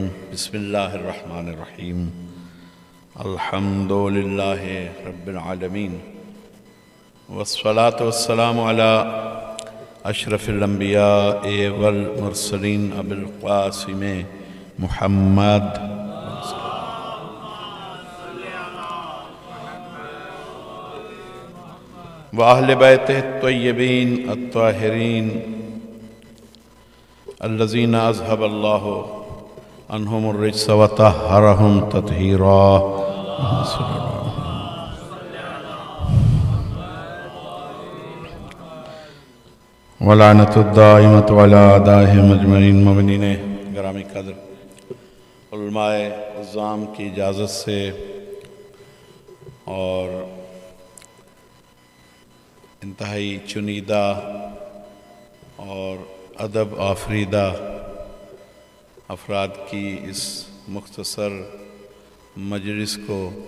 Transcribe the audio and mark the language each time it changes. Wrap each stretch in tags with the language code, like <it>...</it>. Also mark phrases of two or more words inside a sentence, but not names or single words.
<ar>بسم اللہ الرحمن الرحیم، الحمد للہ رب العالمین، والصلاة والسلام علی اشرف الانبیاء والمرسلین ابی القاسم محمد وأہل بیتہ الطیبین الطاہرین الذین اذہب اللہ عنہم الرجس وطہرہم تطہیرا۔ ولعنت الدائمۃ علی اعدائہم اجمعین۔</ar> <ur>مومنین گرامی قدر، علماء عظام کی اجازت سے اور انتہائی چنیدہ اور ادب آفریدہ افراد کی اس مختصر مجلس کو</ur>